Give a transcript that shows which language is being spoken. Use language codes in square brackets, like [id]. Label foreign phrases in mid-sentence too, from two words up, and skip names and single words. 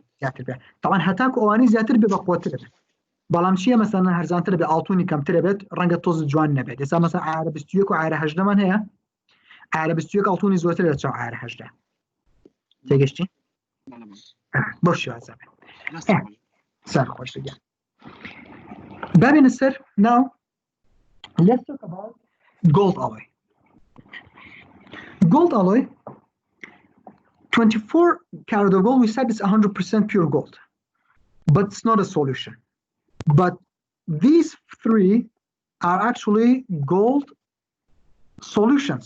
[ckb] زیاتر بێت تاوان هەتاکو ئەوانی زیاتر بێ بە قوتر بێت بەڵام چیە مەسەلەن هەرزانتر بێ ئاڵتوونی کەمترە بێت ڕەنگە تۆز جوان نەبێت ئێستا مەسەلەن ئایرە 21 و ئایرە 18مان هەیە ئایرە 21 ئاڵتوونی زۆرتر لە چاو ئایرە 18 تێگەشتی بۆ شێوازە بێت سەر خۆش گیان بابێنە سەر [en] now let's talk about gold alloy. Gold alloy 24 karat of gold, we said it's 100% pure gold, but it's not a solution. But these three are actually gold solutions.